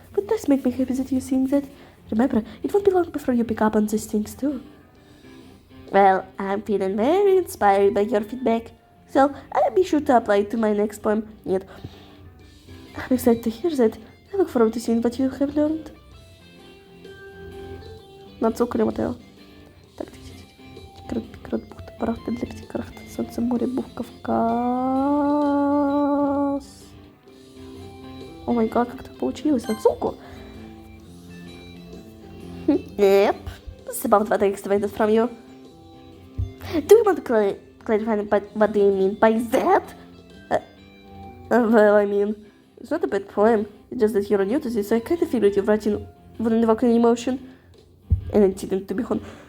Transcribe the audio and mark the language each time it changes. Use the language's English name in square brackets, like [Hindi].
[English] But it does make me happy that you sing that. Remember, it won't be long before you pick up on these things too. Well, I'm feeling very inspired by your feedback, so I'll be sure to apply it to my next poem. Нет. I'm excited to hear that. I look forward to seeing what you have learned. [Russian] Нацукали Матео. Так, Пикрат, бухта, парахта, для Пикрахта, Солнце, море, Бух, Кавказ. О май гад, как так получилось? Нацуку? [English] Yep. This is about what I expected from you. Do you want to clarify what do you mean by that? Well, I mean, it's not a bad poem. It's just that you're new to this, so I kind of figured you're writing wouldn't evoke any emotion. And it didn't, to be honest.